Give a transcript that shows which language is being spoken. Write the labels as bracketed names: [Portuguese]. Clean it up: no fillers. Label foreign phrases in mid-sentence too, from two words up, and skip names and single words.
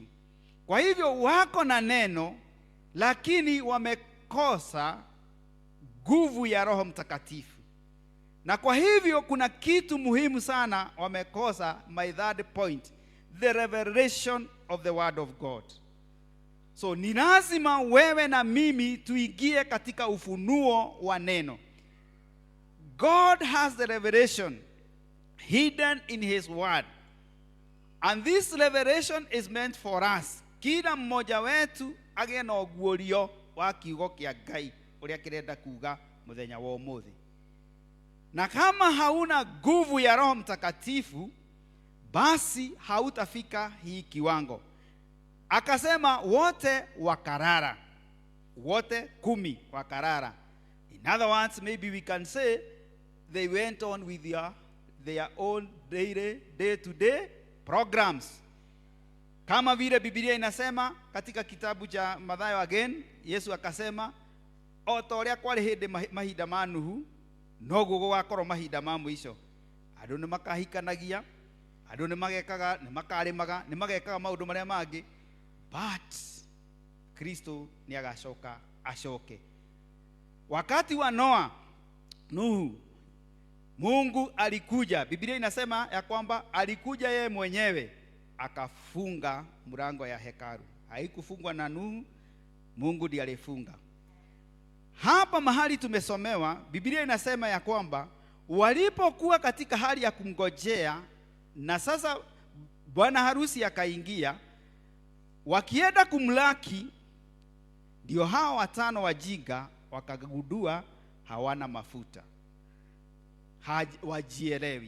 [Swahili] Kwa hivyo wako na neno, lakini wamekosa nguvu ya Roho Mtakatifu. Na kwa hivyo kuna kitu muhimu sana wamekosa, [English] my third point, the revelation of the word of God. [Swahili] So ni lazima wewe na mimi tuingie katika ufunuo wa neno. [English] God has the revelation hidden in his word, and this revelation is meant for us. [Kikuyu] Kila mmoja wetu agĩe na ũguũrio wa kiugo kĩa Ngai ũrĩa kĩrenda kuga mũthenya wa ũmũthĩ. [Swahili] Na kama hauna nguvu ya Roho Mtakatifu, basi hautafika hii kiwango. Akasema wote wakarara, wote 10 wakarara. [English] In other words, maybe we can say they went on with their own day-to-day programs. [Swahili] Kama vile Biblia inasema katika kitabu cha Mathayo again, Yesu akasema [Kikuyu] o ta ũrĩa kwarĩ hĩndĩ mahinda ma Nuhu, noguo gũgakorwo mahinda ma mũico. Andũ nĩ makahikanagia, andũ nĩ magekaga, nĩ makarĩmaga, nĩ magekaga maũndũ marĩa mangĩ, but Kristo ni agacoka ashoke. [Swahili] Wakati wa Nuhu, Mungu alikuja. Biblia inasema ya kwamba alikuja yeye mwenyewe akafunga mlango ya hekalu. Haikufungwa na Nuhu, Mungu ndiye alifunga. Hapa mahali tumesomewa, Biblia inasema ya kwamba walipokuwa katika hali ya kumngojea, na sasa bwana harusi akaingia, wakienda kumlaki, ndio hao 5 wajinga wakagundua hawana mafuta, wajielewi.